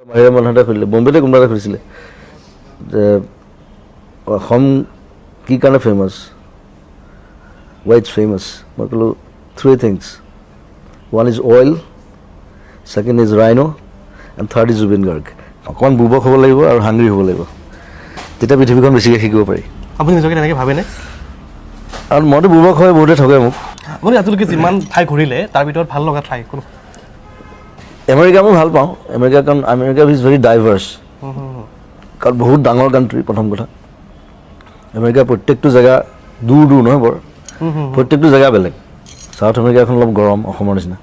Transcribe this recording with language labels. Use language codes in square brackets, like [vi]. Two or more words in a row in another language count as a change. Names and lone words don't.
[as] বাহিৰৰ মানুহ এটা খুলিলে বম্বেতে কোনোবা এটা খুলিছিলে যে অসম কি কাৰণে ফেমাছ [en] why it's famous [as] মই ক'লো [en] three things one is oil second is rhino and third is Zubin Garg [as] অকণমান বুৰ্বক হ'ব লাগিব আৰু হাংগ্ৰি হ'ব লাগিব তেতিয়া পৃথিৱীখন বেছিকৈ শিকিব পাৰি আপুনি নিজকে তেনেকৈ ভাবেনে আৰু মইতো বুৰ্বক হয় বহুতে ঠগে মোক আপুনি আজিলৈকে যিমান ঠাই ঘূৰিলে তাৰ ভিতৰত ভাল লগা ঠাই কোনো আমেৰিকা মই ভাল পাওঁ আমেৰিকা কাৰণ আমেৰিকা [en] is very diverse [as] কাৰণ বহুত ডাঙৰ কাণ্ট্ৰি প্ৰথম কথা আমেৰিকাৰ প্ৰত্যেকটো জেগা দূৰ দূৰ নহয় বৰ প্ৰত্যেকটো জেগা বেলেগ চাউথ আমেৰিকাখন অলপ গৰম অসমৰ নিচিনা